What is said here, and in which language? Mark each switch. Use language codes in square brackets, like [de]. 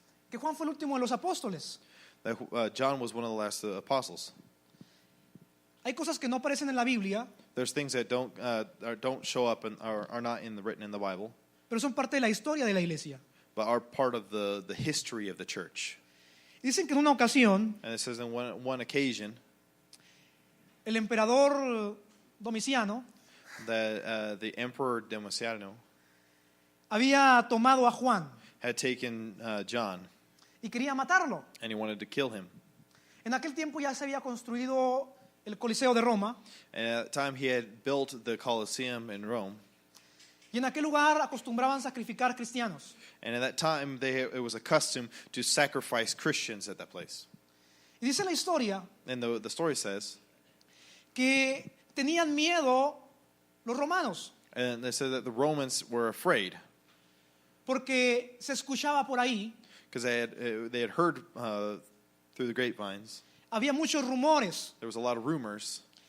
[es] que Juan fue el último de los apóstoles. [en] that John was one of the last apostles. [es] Hay cosas que no aparecen en la Biblia, [en] There's things that don't show up and are not written in the Bible, [es] pero son parte de la historia de la iglesia. [en] but are part of the history of the church. [es] Y dicen que en una ocasión [en] And it says in one occasion [es] el emperador Domiciano [en] that the emperor Domitiano [es] había tomado a Juan [en] had taken John [es] y quería matarlo. [en] and he wanted to kill him. [es] En aquel tiempo ya se había construido el Coliseo de Roma [en] And at that time he had built the Colosseum in Rome. [es] y en aquel lugar acostumbraban sacrificar cristianos. [en] And at that time it was a custom to sacrifice Christians at that place. [es] Y dice la historia [en] And the story says, [es] que tenían miedo los romanos [en] and they said that the Romans were afraid [es] porque se escuchaba por ahí, [en] because they had heard through the grapevines. [es] había muchos rumores [en] There was a lot of rumors